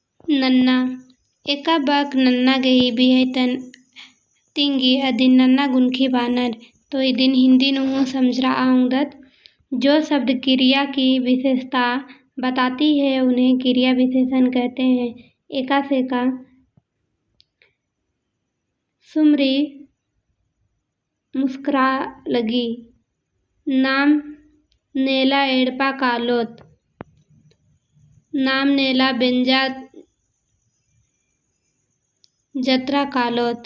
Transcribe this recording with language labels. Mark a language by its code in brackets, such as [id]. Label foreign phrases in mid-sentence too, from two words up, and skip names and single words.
[kru] नन्ना एका बाक नन्ना गही बिहैतन तिंगी अदिन नन्ना गुनखी बानर। तो इदिन हिंदी नु समझरा आऊंदत [hi] जो शब्द क्रिया की विशेषता बताती है उन्हें क्रिया विशेषण कहते हैं। [kru] एका से का सुमरी मुस्कुरा लगी। नाम नेला एड़पा कालोत। नाम नेला बेंजा जत्रा कालोत।